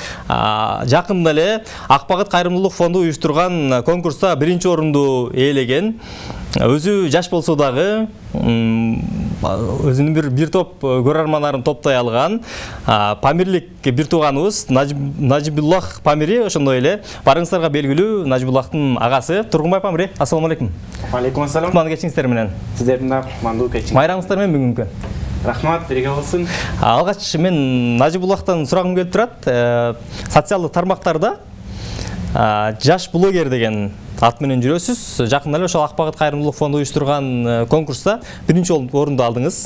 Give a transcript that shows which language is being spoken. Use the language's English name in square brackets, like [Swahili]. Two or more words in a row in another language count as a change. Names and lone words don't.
[Kyrgyz] Жакында эле Ак багыт кайрымдуулук фонду уюштурган конкурста 1-орунду ээлеген. Өзү жаш болсо дагы өзүнүн бир топ көрөрмандарын топтой алган Памирлик бир тууганыбыз Нажибуллах Памири, ошондой эле барыңыздарга белгилүү Нажибуллахтын агасы Тургунбай Памири. [Arabic] السلام عليكم. عليكم السلام. [Kyrgyz] Кутман кечиңиздер менен. Сиздердин да кутмандуу кечиң. Майраңыздар менен бүгүнкү. Рахмат, бирге болсун. Алгач мен Нажибуллахтан сурагым келип турат. Социалдык тармактарда жаш блогер деген ат менен жүрөсүз. Жакында эле ошол Ак багыт кайрымдуулук фонду уюштурган конкурста 1-орунду алдыңыз.